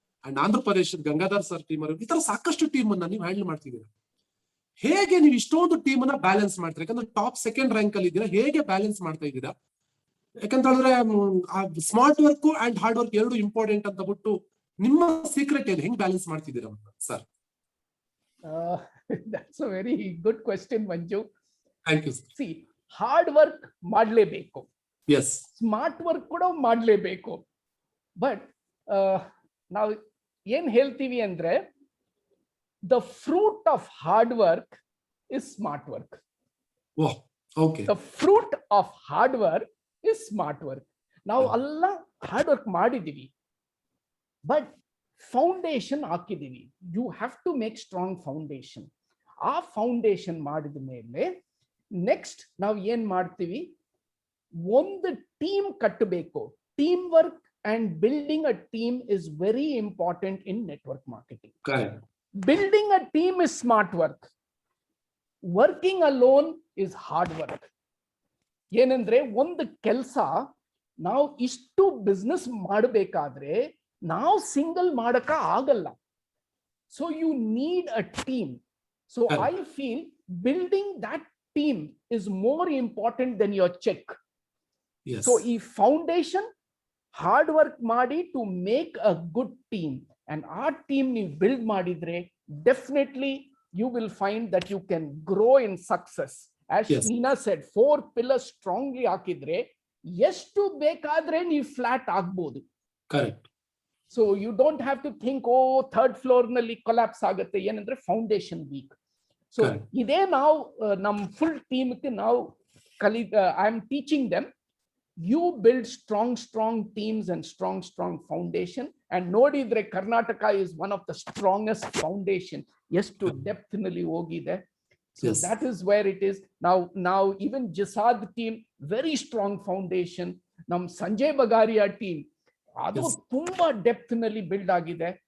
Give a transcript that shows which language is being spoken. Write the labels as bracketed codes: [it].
[kn] And Andhra ಪ್ರದೇಶದ Gangadhar sir team ಈ ತರ ಸಾಕಷ್ಟು ಟೀಮ್ ಅನ್ನ ನೀವು ಹ್ಯಾಂಡಲ್ ಮಾಡ್ತಿದ್ದೀರಾ. ಹೇಗೆ ನೀವು ಇಷ್ಟೊಂದು ಟೀಮ್ ಅನ್ನ ಬ್ಯಾಲೆನ್ಸ್ ಮಾಡ್ತೀರಾ? ಯಾಕಂದ್ರೆ ಟಾಪ್ ಸೆಕೆಂಡ್ ರ್ಯಾಂಕ್ ಅಲ್ಲಿ ಇದ್ದೀರಾ, ಹೇಗೆ ಬ್ಯಾಲೆನ್ಸ್ ಮಾಡ್ತಾ ಇದ್ದೀರಾ? ಯಾಕಂತ ಹೇಳಿದ್ರೆ smart work and hard work ಎರಡು ಇಂಪಾರ್ಟೆಂಟ್ ಅಂತ ಬಿಟ್ಟು ನಿಮ್ಮ ಸೀಕ್ರೆಟ್ ಏನು, ಹೆಂಗ್ ಬ್ಯಾಲೆನ್ಸ್ ಮಾಡ್ತಿದ್ದೀರಾ sir? [en] That's a very good question, Manju. Thank you. See, [kn] hard work ಮಾಡಲೇಬೇಕು, [en] yes, [kn] ಸ್ಮಾರ್ಟ್ ವರ್ಕ್ ಕೂಡ ಮಾಡಲೇಬೇಕು. ಬಟ್ ನಾವು ಏನ್ ಹೇಳ್ತೀವಿ ಅಂದ್ರೆ, [en] The fruit of hard work is smart work. Okay. The fruit of hard work is smart work. [kn] ನಾವು ಎಲ್ಲ hard work ಮಾಡಿದೀವಿ, ಬಟ್ ಫೌಂಡೇಶನ್ ಹಾಕಿದೀವಿ. [en] You have to make strong foundation. [kn] ಆ ಫೌಂಡೇಶನ್ ಮಾಡಿದ ಮೇಲೆ ನೆಕ್ಸ್ಟ್ ನಾವು ಏನ್ ಮಾಡ್ತೀವಿ, ಒಂದು ಟೀಮ್ ಕಟ್ಟಬೇಕು. [en] Team work and building a team is very important in network marketing. Correct. Building a team is smart work. Working alone is hard work. [kn] ಏನಂದ್ರೆ ಒಂದು ಕೆಲಸ ನಾವು ಇಷ್ಟು ಬಿಸ್ನೆಸ್ ಮಾಡಬೇಕಾದ್ರೆ ನಾವು ಸಿಂಗಲ್ ಮಾಡಕ ಆಗಲ್ಲ. [en] So you need a team. So I feel building that team is more important then your check. So ಈ foundation hard work ಮಾಡಿ to make a good team, and [kn] ಆ ಟೀಮ್ ನೀವು ಬಿಲ್ಡ್ ಮಾಡಿದ್ರೆ [en] Definitely you will find that you can grow in success. As Nina ಸೆಡ್, [kn] 4 pillars strongly ಹಾಕಿದ್ರೆ ಎಷ್ಟು ಬೇಕಾದ್ರೆ ನೀವು flat ಆಗ್ಬೋದು. [en] Correct. So you don't have to think oh third floor [kn] ನಲ್ಲಿ collapse ಆಗುತ್ತೆ, ಏನಂದ್ರೆ [en] Foundation weak. [kn] ಸೊ ಇದೇ ನಾವು ನಮ್ಮ ಫುಲ್ ಟೀಮ್ಗೆ ನಾವು [en] I am teaching them. You build strong teams and strong foundation. And [kn] nodidre [en] Karnataka is one of the strongest foundation. Yes, to depth [kn] nalli hogide. [en] So yes, that is where it is now. Even Jisad team, very strong foundation. [kn] Nam Sanjay Bagaria team, adu tumba depth nalli build agide.